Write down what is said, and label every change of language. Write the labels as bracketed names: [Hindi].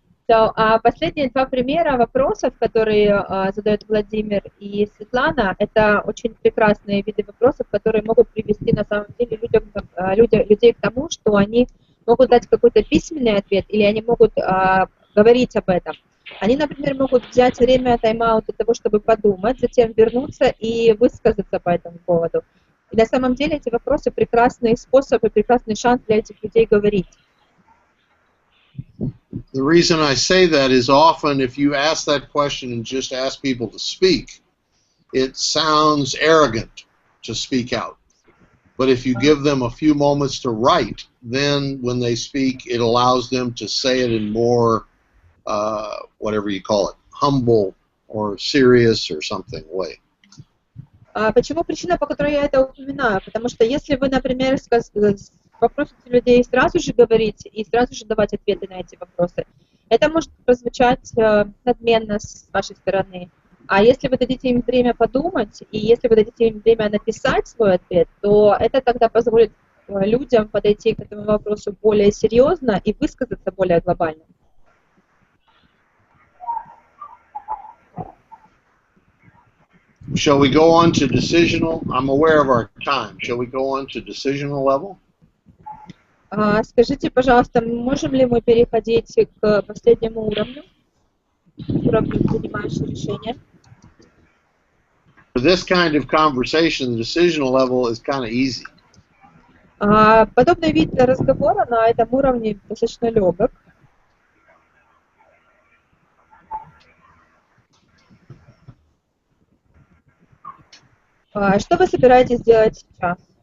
[Russian] So, последние два примера вопросов, которые задают Владимир и Светлана, это очень прекрасные виды вопросов, которые могут привести на самом деле людей к тому, что они могут дать какой-то письменный ответ, или они могут говорить об этом. Они, например, могут взять время тайм-аут для того, чтобы подумать, затем вернуться и высказаться по этому поводу. И на самом деле эти вопросы прекрасный способ и прекрасный шанс для этих людей говорить. [English] The reason I say that is often if you ask that question and just ask people to speak, it sounds arrogant to speak out. But if you give them a few moments to write, then when they speak, it allows them to say it in more, whatever you call it, humble or serious or something way. [Russian] Почему причина, по которой я это упоминаю? Потому что если вы, например, попросите людей сразу же говорить и сразу же давать ответы на эти вопросы, это может прозвучать надменно с вашей стороны. А если вы дадите им время подумать, и если вы дадите им время написать свой ответ, то это тогда позволит людям подойти к этому вопросу более серьезно и высказаться более глобально. [English] Shall we go on to decisional? I'm aware of our time. Shall we go on to decisional level? [Russian] Скажите, пожалуйста, можем ли мы переходить к последнему уровню принимающего решения? [English] For this kind of conversation, the decisional level is kind of easy. [Russian] Подобный вид разговора на этом уровне достаточно легок. Что вы собираетесь делать сейчас?